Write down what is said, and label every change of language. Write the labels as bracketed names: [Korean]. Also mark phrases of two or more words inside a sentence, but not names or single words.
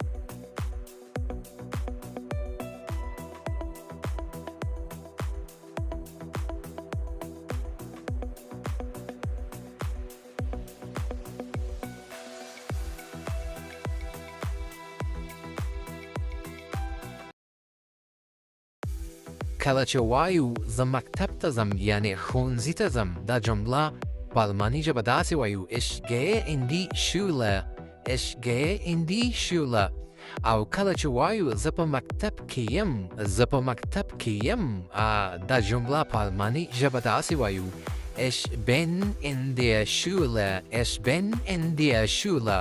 [Pashto] کله چې وایو زه مکتب ته ځم یعنې ښوونځي ته ځم دا جمله په الماني ژبه داسې وایو [German] Ich gehe in die Schule. Ich gehe in die Schule. [Pashto] او کله چې وایو زه په مکتب کې یم زه په مکتب کې یم دا جمله په الماني ژبه داسې وایو [German] Ich bin in der Schule. Ich bin in der Schule.